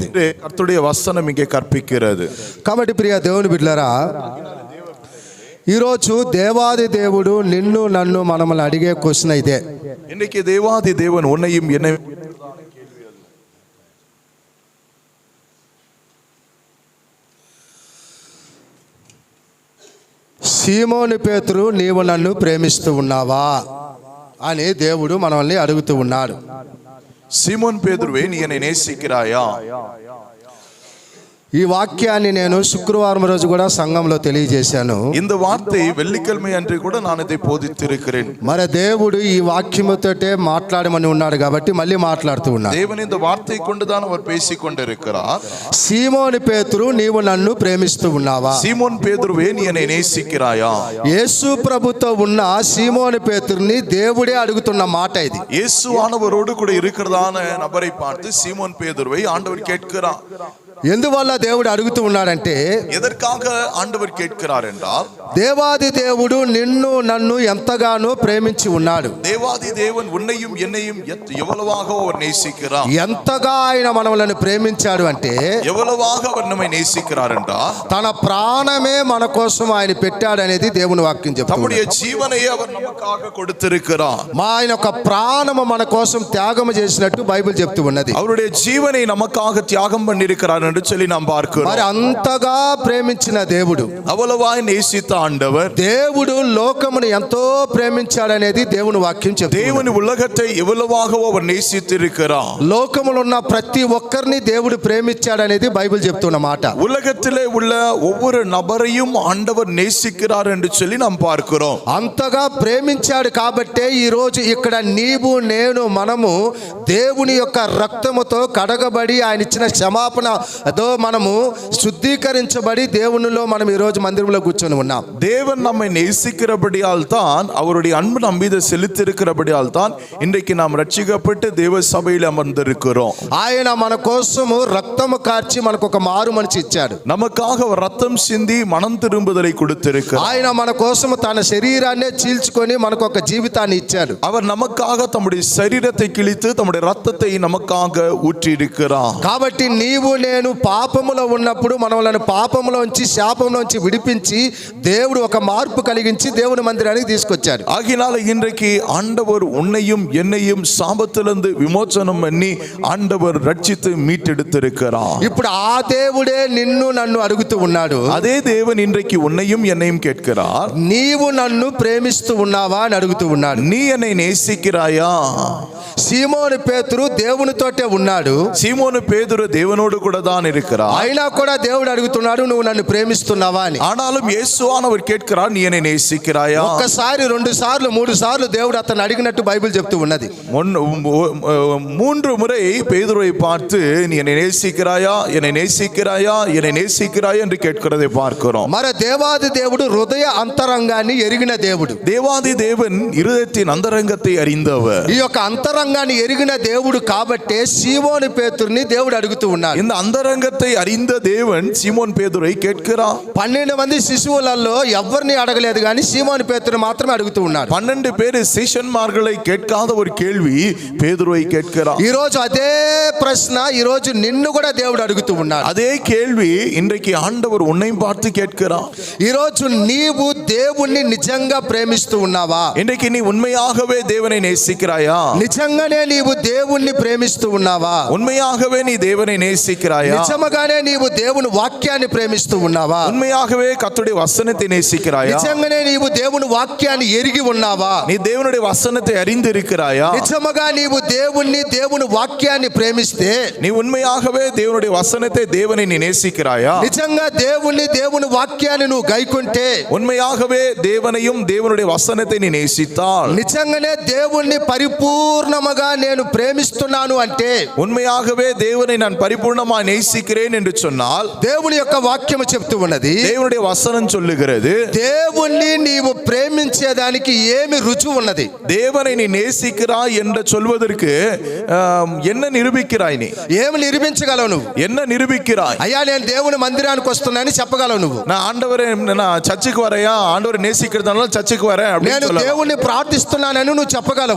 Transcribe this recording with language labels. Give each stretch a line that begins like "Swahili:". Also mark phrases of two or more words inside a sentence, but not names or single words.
Tamil: கர்த்தருடைய வசனம் இங்கே கற்பிக்கிறது.
Telugu: కాబట్టి ప్రియ దేవుని బిడ్డలారా, ఈరోజు దేవాది దేవుడు నిన్ను నన్ను మనల్ని అడిగే క్వశ్చన్ ఇదే.
Tamil: இன்னைக்கு தேவாதி தேவன் உன்னையும் என்னை
Telugu: సీమోని పేతురు, నీవు నన్ను ప్రేమిస్తూ ఉన్నావా అని దేవుడు మనల్ని అడుగుతూ ఉన్నాడు.
Tamil: சீமோன் பேதுருவே, நீ என்னை நேசிக்கிறாயா?
Telugu: ఈ వాక్యాన్ని నేను శుక్రవారం రోజు కూడా సంఘంలో తెలియజేశాను.
Tamil: இந்த வார்த்தை வெள்ளிக்கிழமை அன்று கூட நான் இதை போதித்திருக்கிறேன்.
Telugu: మరి దేవుడు ఈ వాక్యముతోటే మాట్లాడమని ఉన్నాడు కాబట్టి మళ్ళీ మాట్లాడుతూ ఉన్నాడు.
Tamil: தேவன் இந்த வார்த்தை கொண்டுதான் அவர் பேசிக் கொண்டிருக்கிறார்.
Telugu: సీమోని పేతురు, నీవు నన్ను ప్రేమిస్తూ ఉన్నావా?
Tamil: சீமோன் பேதுருவே, நீ என்னை நேசிக்கிறாயா?
Telugu: యేసు ప్రభుతో ఉన్న సీమోని పేతురుని దేవుడే అడుగుతున్న మాట ఇది.
Tamil: இயேசுவானவரோடு கூட இருக்கிறதான நபரை பார்த்து சீமோன் பேதுருவை ஆண்டவர் கேட்கிறார்.
Telugu: ఎందువల్ల దేవుడు అడుగుతూ ఉన్నాడంటే,
Tamil: எதற்காக ஆண்டவர் கேட்கிறார் என்றால்,
Telugu: దేవాది దేవుడు నిన్ను నన్ను ఎంతగానో ప్రేమించి ఉన్నాడు.
Tamil: தேவாதி தேவன் உன்னையும் என்னையும் எவ்வளவாக அவர் நேசிக்கிறார்.
Telugu: ఎంతగా ఆయన మనల్ని ప్రేమించాడు అంటే,
Tamil: எவ்வளவாக அவர் நம்மை நேசிக்கிறார் என்றால்,
Telugu: తన ప్రాణమే మన కోసం ఆయన పెట్టాడు అనేది దేవుని వాక్యం చెప్తుంది.
Tamil: தம்முடைய ஜீவனையே அவர் நமக்காக கொடுத்திருக்கிறார்.
Telugu: ఆయన యొక్క ప్రాణము మన కోసం త్యాగం చేసినట్టు బైబిల్ చెప్తూ ఉన్నది.
Tamil: அவருடைய ஜீவனை நமக்காக தியாகம் பண்ணியிருக்கிறார் என்று சொல்லி நாம் பார்க்கிறோம்.
Telugu: మరి అంతగా ప్రేమించిన దేవుడు,
Tamil: அவ்வளவாய் நேசித்த ஆண்டவர்,
Telugu: దేవుడు లోకమును ఎంతో ప్రేమించాడనేది దేవుని వాక్యం చెప్తుంది.
Tamil: தேவன் உலகத்தை எவ்வளவாக அவர் நேசித்திருக்கிறார்.
Telugu: లోకములో ఉన్న ప్రతి ఒక్కరిని దేవుడు ప్రేమించాడనేది బైబిల్ చెప్తున్న మాట.
Tamil: உலகத்திலே உள்ள ஒவ்வொரு நபரையும் ஆண்டவர் நேசிக்கிறார் என்று சொல்லி நாம் பார்க்கிறோம்.
Telugu: అంతగా ప్రేమించాడు కాబట్టే ఈ రోజు ఇక్కడ నీవు నేను మనము దేవుని యొక్క రక్తముతో కడగబడి ఆయన ఇచ్చిన క్షమాపణ అదో మనము శుద్ధీకరించబడి దేవునిలో మనం ఈ రోజు మందిరంలో కూర్చొని ఉన్నాం.
Tamil: தேவன் நம்மை நேசிக்கிறபடியால் தான், அவருடைய அன்பு நம் மீது செலுத்தியிருக்கிறபடியால் தான் இன்றைக்கு நாம் ரட்சிக்கப்பட்டு தேவ சபையில் அமர்ந்திருக்கிறோம்.
Telugu: ఆయన మన కోసము రక్తము కార్చి మనకు ఒక మారు మనసు ఇచ్చాడు.
Tamil: நமக்காக அவர் ரத்தம் சிந்தி மனம் திரும்புதலை கொடுத்திருக்கிறார்.
Telugu: ఆయన మన కోసము తన శరీరాన్నే చీల్చుకొని మనకు ఒక జీవితాన్ని ఇచ్చాడు.
Tamil: அவர் நமக்காக தம்முடைய சரீரத்தை கிழித்து தம்முடைய ரத்தத்தை நமக்காக ஊற்றி இருக்கிறார்.
Telugu: కాబట్టి నీవు నేను పాపములో ఉన్నప్పుడు మనల్ని పాపములోంచి శాపంలోంచి విడిపించి దేవుడు ఒక మార్పు కలిగించి దేవుని మందిరానికి తీసుకొచ్చాడు.
Tamil: ஆகினால இன்றைக்கு ஆண்டவர் உன்னையும் என்னையும் சாபத்திலிருந்து விமோசனம் பண்ணி ஆண்டவர் ரட்சித்து மீட்டெடுத்திருக்கிறார்.
Telugu: ఇప్పుడు ఆ దేవుడే నిన్ను నన్ను అడుగుతూ ఉన్నాడు.
Tamil: அதே தேவன் இன்றைக்கு உன்னையும் என்னையும் கேட்கிறார்.
Telugu: నీవు నన్ను ప్రేమిస్తూ ఉన్నావా అని అడుగుతూ ఉన్నాడు.
Tamil: நீ என்னை நேசிக்கிறாயா?
Telugu: సీమోను పేతురు దేవునితోటే ఉన్నాడు.
Tamil: சீமோனு பேதுரு தேவனோடு கூட தான் இருக்கிறார்.
Telugu: అయినా కూడా దేవుడు అడుగుతున్నాడు, నువ్వు నన్ను ప్రేమిస్తున్నావా అని.
Tamil: ஆனாலும் இயேசுவானவர் கேட்கிறார், நீ என்னை நேசிக்கிறாயா?
Telugu: ఒక్కసారి, రెండు సార్లు, మూడు సార్లు దేవుడు అతను అడిగినట్టు బైబిల్ చెప్తూ ఉన్నది.
Tamil: 3 முறை பேதுருவை பார்த்து நீ என்னை நேசிக்கிறாயா, என்னை நேசிக்கிறாயா, என்னை நேசிக்கிறாயா என்று கேட்கிறதை பார்க்கிறோம்.
Telugu: మరి దేవాది దేవుడు హృదయ అంతరంగాన్ని ఎరిగిన దేవుడు.
Tamil: தேவாதி தேவன் இருதயத்தின் அந்தரங்கத்தை அறிந்தவர்.
Telugu: ఈ యొక్క అంతరంగాన్ని ఎరిగిన దేవుడు కాబట్టే సీమోను పేతురుని దేవుడు అడుగుతూ ఉన్నాడు.
Tamil: இந்த அந்தரங்கத்தை அறிந்த தேவன் சீமோன் பேதுரை கேட்கிறார்.
Telugu: 12 మంది శిశువులలో ఎవరిని అడగలేదు కానీ సీమోను పేతురు మాత్రమే అడుగుతూ ఉన్నాడు.
Tamil: 12 பேர் சீஷன்மார்களை கேட்காத ஒரு கேள்வி பேதுருவை கேட்கிறார்.
Telugu: ఈ రోజు అదే ప్రశ్న ఈ రోజు నిన్ను కూడా దేవుడు అడుగుతూ ఉన్నాడు.
Tamil: அதே கேள்வி இன்றைக்கு ஆண்டவர் உன்னையும் பார்த்து கேட்கிறார்.
Telugu: ఈ రోజు నీవు దేవుణ్ణి నిజంగా ప్రేమిస్తూ ఉన్నావా?
Tamil: இன்றைக்கு நீ உண்மையாகவே தேவனை நேசிக்கிறாயா?
Telugu: నిజంగానే నీవు దేవుణ్ణి ప్రేమిస్తూ ఉన్నావా?
Tamil: உண்மையாகவே நீ தேவனை நேசிக்கிறாயா?
Telugu: నిజంగానే నీవు దేవుని వాక్యాన్ని ప్రేమిస్తూ ఉన్నావా?
Tamil: உண்மையாகவே கர்த்தருடைய வசனத்தை நேசிக்கிறாயா?
Telugu: నిజంగానే నీవు దేవుని వాక్యాన్ని ఎరిగి ఉన్నావా?
Tamil: நீ தேவனுடைய வசனத்தை அறிந்திருக்கிறாயா?
Telugu: నిజముగా నీవు దేవుని వాక్యాన్ని ప్రేమిస్తే,
Tamil: நீ உண்மையாகவே தேவனுடைய வசனத்தை தேவனை நீ நேசிக்கிறாயா?
Telugu: నిజంగా దేవుని వాక్యాన్ని నువ్వు గైకుంటే,
Tamil: உண்மையாகவே தேவனையும் தேவனுடைய வசனத்தை நீ நேசித்தால்,
Telugu: నిజంగానే దేవుణ్ణి పరిపూర్ణముగా నేను ప్రేమిస్తున్నాను అంటే,
Tamil: உண்மையாகவே தேவனை நான் பரிபூர்ணமாய் நேசிக்கிறேன் என்று சொன்னால்,
Telugu: దేవుని యొక్క వాక్యము చెప్తూ ఉన్నది,
Tamil: தேவனுடைய வசனம் சொல்லுகிறது,
Telugu: దేవుణ్ణి నీవు ప్రేమించేదానికి ఏమి రుజువు ఉన్నది?
Tamil: தேவனை நீ நேசிக்கிறாய் என்று சொல்வதற்கு என்ன நிரூபிக்கிறாய்? நீ
Telugu: ఏమి నిరూపించగలవు? నువ్వు
Tamil: என்ன நிரூபிக்கிறாய்?
Telugu: అయ్యా నేను దేవుని మందిరానికి వస్తున్నానని చెప్పగలవు నువ్వు.
Tamil: நான் ஆண்டவரே நான் சர்ச்சுக்கு வரையா, ஆண்டவரை நேசிக்கிறதுனால சர்ச்சுக்கு வரேன் அப்படின்னு
Telugu: నేను
Tamil: சொல்லலாம்.
Telugu: దేవుణ్ణి ప్రార్థిస్తున్నానని నువ్వు చెప్పగలవు.